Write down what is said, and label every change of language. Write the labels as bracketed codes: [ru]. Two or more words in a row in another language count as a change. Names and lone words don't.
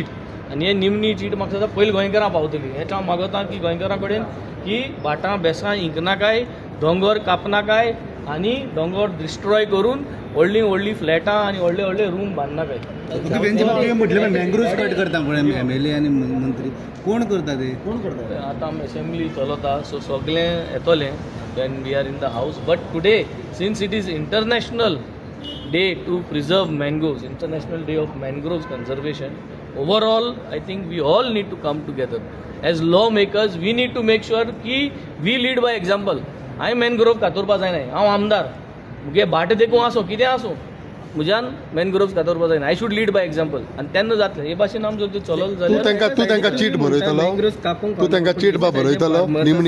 [kok] आनी हें निमणी चीट म्हाका दिसता पयलीं गोंयकारां पावतली. हें हांव मागता की गोंयकारां कडेन की भाटां बेसां इंकनाकाय दोंगर कापनाकाय आनी दोंगर डिस्ट्रॉय करून व्हडलीं व्हडलीं फ्लॅटां आनी व्हडले व्हडले रूम बांदनाकाय. म्हटलें मँग्रोव्स कट करता कोण MLA आनी मंत्री कोण करता ते आतां असेंब्ली चलता सो सगळें येतलें [en] when we are in the house. But today since it is International Day to preserve mangoes International Day of Mangroves Conservation overall I think we all need to come together as law makers. We need to make sure की we lead by example. [kok] हांवें मॅनग्रोव कातरपा जायना. हांव आमदार मुगे भाट देखून आसूं कितें आसूं म्हज्यान मॅनग्रोव्स कातरपा जायना. [en] I should lead by example [kok] आनी तेन्ना जातलें. हे भाशेन आमी जर चलत जाल्यार तूं तांकां चीट बरयतलो तूं तांकां चीट बरयतलो निमणी